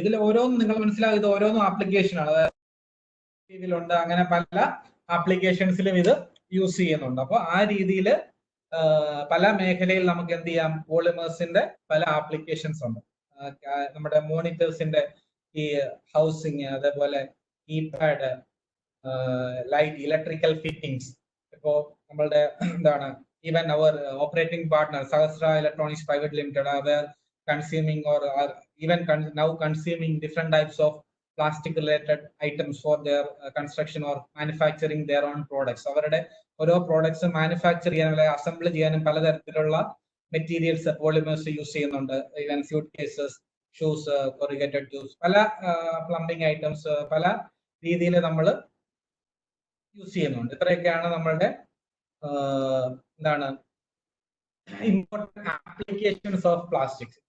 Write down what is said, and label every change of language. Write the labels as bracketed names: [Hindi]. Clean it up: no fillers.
[Malayalam] ഇതിൽ ഓരോന്നും നിങ്ങൾ മനസ്സിലാവും, ഇത് ഓരോന്നും ആപ്ലിക്കേഷൻ ആണ്. അതായത് ഇതിലുണ്ട്, അങ്ങനെ പല ആപ്ലിക്കേഷൻസിലും ഇത് യൂസ് ചെയ്യുന്നുണ്ട്. അപ്പൊ ആ രീതിയിൽ പല മേഖലയിൽ നമുക്ക് എന്ത് ചെയ്യാം, പോളിമേഴ്സിന്റെ പല ആപ്ലിക്കേഷൻസ് ഉണ്ട്. നമ്മുടെ മോണിറ്റേഴ്സിന്റെ ഈ ഹൗസിങ്, അതേപോലെ കീപാഡ്, ലൈറ്റ്, ഇലക്ട്രിക്കൽ ഫിറ്റിംഗ്സ്. ഇപ്പോ നമ്മളുടെ എന്താണ് even our operating partner സഹസ്ര electronics private limited, our [English] consuming or are even now consuming different types of plastic related items for their construction or manufacturing their own products. [Malayalam] അവരുടെ ഓരോ products manufacture ചെയ്യാനും അല്ലെങ്കിൽ assemble ചെയ്യാനും പലതരത്തിലുള്ള materials polymers use ചെയ്യുന്നുണ്ട്. Even suit cases, shoes, കൊറിഗേറ്റഡ് tubes, പല plumbing items പല രീതിയിൽ നമ്മൾ യൂസ് ചെയ്യുന്നുണ്ട്. ഇത്രയൊക്കെയാണ് നമ്മളുടെ എന്താണ് ഇമ്പോർട്ടന്റ് ആപ്ലിക്കേഷൻസ് ഓഫ് പ്ലാസ്റ്റിക്സ്.